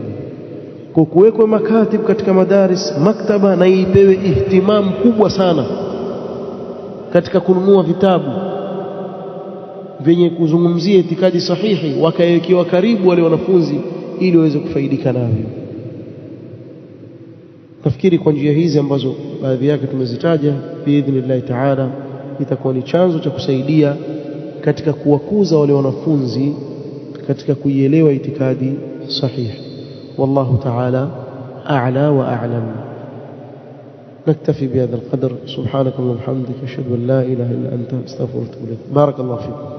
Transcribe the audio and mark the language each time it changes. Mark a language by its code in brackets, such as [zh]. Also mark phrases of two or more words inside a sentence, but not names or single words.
[sw] Kwa kuwekwa makatib katika madaris, maktaba, na ipewe ihtimamu kubwa sana katika kununua vitabu vyenye kuzungumzia itikadi sahihi, wakawekewa karibu wale wanafunzi ili waweze kufaidika navyo. Nafikiri kwa njia hizi ambazo baadhi yake tumezitaja, [ar] بإذن الله تعالى [sw] itakuwa ni chanzo cha kusaidia katika kuwakuza wale wanafunzi katika kuielewa itikadi sahihi. [ar] والله تعالى أعلى وأعلم. نكتفي بهذا القدر. سبحانك اللهم وبحمدك، أشهد أن لا إله إلا أنت، أستغفرك وأتوب إليك. بارك الله فيكم.